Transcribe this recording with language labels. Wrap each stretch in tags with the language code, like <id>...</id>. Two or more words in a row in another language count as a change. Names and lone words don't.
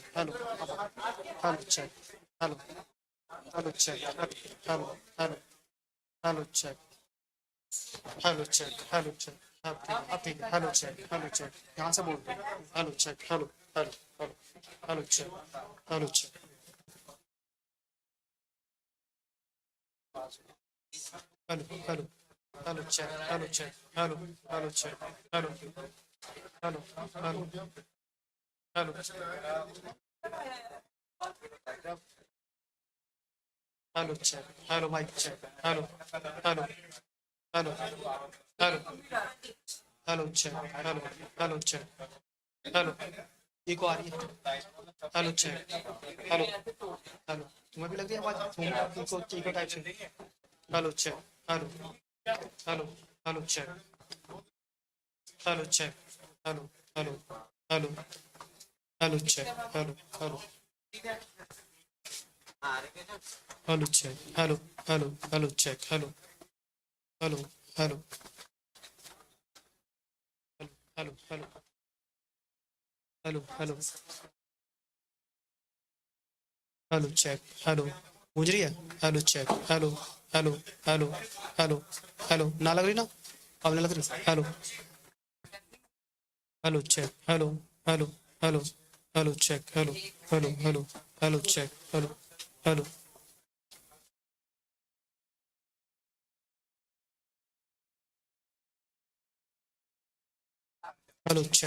<en>हेलो हेलो चेक hello hello check hello hello hello check hello check hello check</en> <hi>अब ठीक है</hi> <en>hello check</en> <hi>यहाँ से बोल</hi> <en>hello check hello hello hello hello check hello check hello hello hello check hello check hello hello check hello hello hello hello Hello, check. Hello, mic check. Hello, hello, hello, hello, hello, check. Hello, hello, check. Hello,</en> <hi>इको आ रही है.</hi> <en>Hello, check. Hello, hello.</en> <hi>तुम्हें भी लग रही है आवाज?</hi> <en>echo type</en> <hi>से.</hi> <en>Hello, check. Hello, hello, hello, check. Hello, check. Hello, hello, hello, hello, check. Hello, hello. Hello, check. Hello, hello, hello, check. Hello, hello, hello, hello, hello, hello, hello, hello, check. Hello,</en> <hi>गूंज रही है?</hi> <en>Hello, check. Hello, hello, hello, hello, hello.</en> <hi>ना लग रही ना? अब नहीं लग रही.</hi> <en>Hello, hello, check. Hello, hello, hello, hello, check. Hello, hello, hello, hello, check. Hello, hello. Hello, check.</en>